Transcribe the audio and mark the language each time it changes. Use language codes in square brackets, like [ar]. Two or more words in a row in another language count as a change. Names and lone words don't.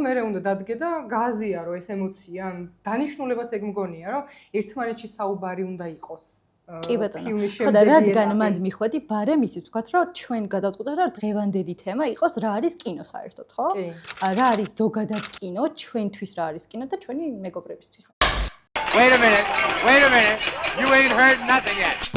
[ka] მე უნდა დადგე და გააზიარო ეს ემოცია, ანუ დანიშნულებაც ეგ მგონია, რომ ერთმანეთში საუბარი უნდა იყოს. კი ბატონო. ხო და რადგან მანდ მიხვედი, ბარემ ისიც ვთქვათ, რომ ჩვენ გადავწყვიტეთ, რომ დღევანდელი თემა იყოს რა არის კინო საერთოდ, ხო? რა არის ზოგადად კინო, ჩვენთვის რა არის კინო და ჩვენი მეგობრებისთვის. [en] Wait a minute. You ain't heard nothing yet.